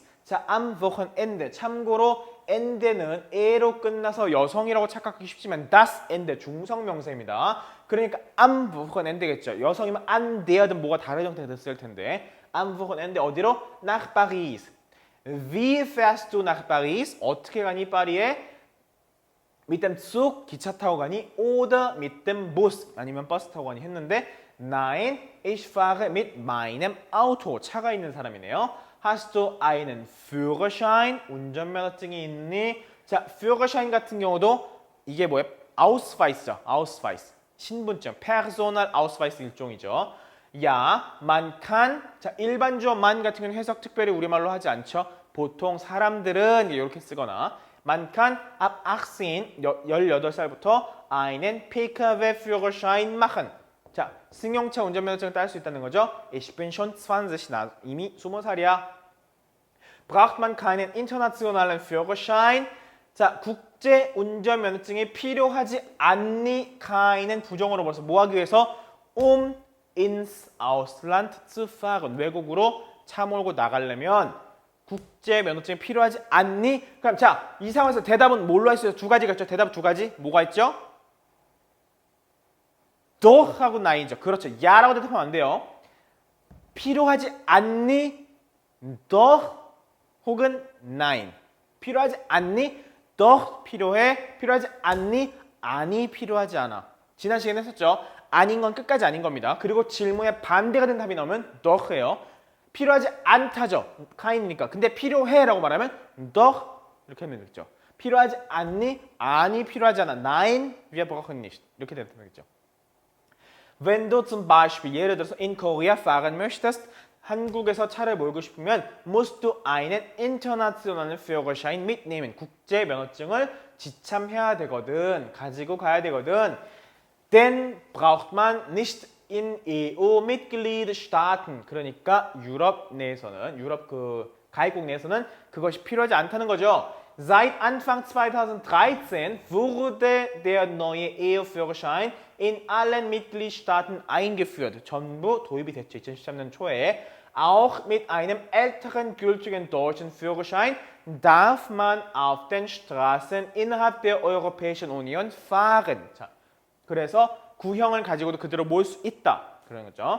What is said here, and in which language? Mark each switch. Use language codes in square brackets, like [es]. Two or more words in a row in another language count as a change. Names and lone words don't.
[de] 자, am Wochenende. [ko] 참고로 ende는 e로 끝나서 여성이라고 착각하기 쉽지만 [de] das Ende [ko] 중성명사입니다. 그러니까 [de] am Wochenende [ko] 겠죠. 여성이면 [de] an der [ko] 든 뭐가 다른 형태가 됐을 텐데 [de] am Wochenende [ko] 어디로? [de] nach Paris. Wie fährst du nach Paris? [ko] 어떻게 가니 파리에? [de] mit dem Zug [ko] 기차 타고 가니? [de] oder mit dem Bus [ko] 아니면 버스 타고 가니 했는데 [de] Nein, ich fahre mit meinem Auto. [ko] 차가 있는 사람이네요. [de] Hast du einen Führerschein? [ko] 운전면허증이 있니? 자, Führerschein 같은 경우도 이게 뭐예요? [de] Ausweis죠. Ausweis. 신분증. Personal Ausweis 일종이죠. Ja, man kann. [ko] 자, 일반 주어 man 같은 경우는 해석 특별히 우리말로 하지 않죠. 보통 사람들은 이렇게 쓰거나 [de] Man kann ab 18, 18살부터 einen Pkw-Führerschein machen. [ko] 자, 승용차 운전면허증을 딸 수 있다는 거죠. [de] Ich bin schon 20, [ko] 나 이미 20살이야. [de] Braucht man keinen internationalen Führerschein? [ko] 자, 국제 운전면허증이 필요하지 않니? keinen 부정어로 벌써 뭐 하기 위해서? [de] ins Ausland zu fahren. [ko] 외국으로 차 몰고 나가려면 국제 면허증이 필요하지 않니? 그럼 자, 이 상황에서 대답은 뭘로 했어요? 두 가지가 있죠. 대답 두 가지. 뭐가 있죠? doch 하고 nein이죠. 그렇죠. 야라고 대답하면 안 돼요. 필요하지 않니? doch 혹은 nein. 필요하지 않니? doch 필요해. 필요하지 않니? 아니 필요하지 않아. 지난 시간에 했었죠. 아닌 건 끝까지 아닌 겁니다. 그리고 질문에 반대가 된 답이 나오면 doch예요. 필요하지 않다죠. kein이니까. 근데 필요해라고 말하면 doch 이렇게 하면 되겠죠. 필요하지 않니? 아니 필요하지 않아. [de] Nein, wir brauchen nicht. [ko] 이렇게 되면 되겠죠. [de] Wenn du zum Beispiel [ko] 예를 들어서 [de] in Korea fahren möchtest, [ko] 한국에서 차를 몰고 싶으면 [de] musst du einen internationalen Führerschein mitnehmen. [ko] 국제 면허증을 지참해야 되거든. 가지고 가야 되거든. [de] Denn braucht man nicht in EU-Mitgliedstaaten. [ko] 그러니까 유럽 내에서는 유럽 그 가입국 내에서는 그것이 필요하지 않다는 거죠. [de] Seit Anfang 2013 wurde der neue EU-Führerschein in allen Mitgliedstaaten eingeführt. [ko] 전부 도입이 됐죠. 2013년 초에. [de] Auch mit einem älteren gültigen deutschen Führerschein darf man auf den Straßen innerhalb der Europäischen Union fahren. [ko] 자, 그래서 구형을 가지고도 그대로 몰 수 있다. 그런 거죠.